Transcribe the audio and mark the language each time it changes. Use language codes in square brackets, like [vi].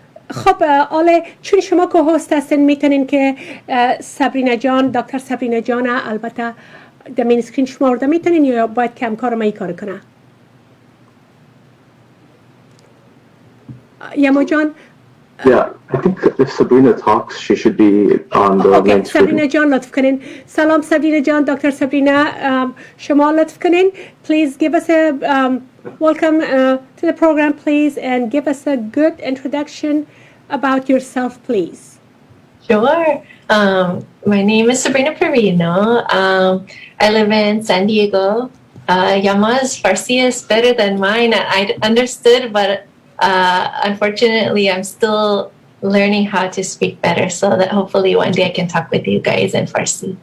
[fa] خب آله چون شما که هست هستین میتونین که سبرینا جان دکتر سبرینا جان البته در مین اسکرین شما ورده میتونین یا باید که همکار ما ای کار کنه؟ یما جان [en] Yeah, I think if Sabrina talks, she should be on the main screen. [fa] سبرینا جان لطف کنین. سلام سبرینا جان دکتر سبرینا شما لطف کنین. [en] Please give us a welcome to the program please and give us a good introduction about yourself please. Sure. My name is Sabrina Perino. I live in San Diego. Yama's Farsi is better than mine. I understood, but unfortunately, I'm still learning how to speak better, so that hopefully one day I can talk with you guys in Farsi.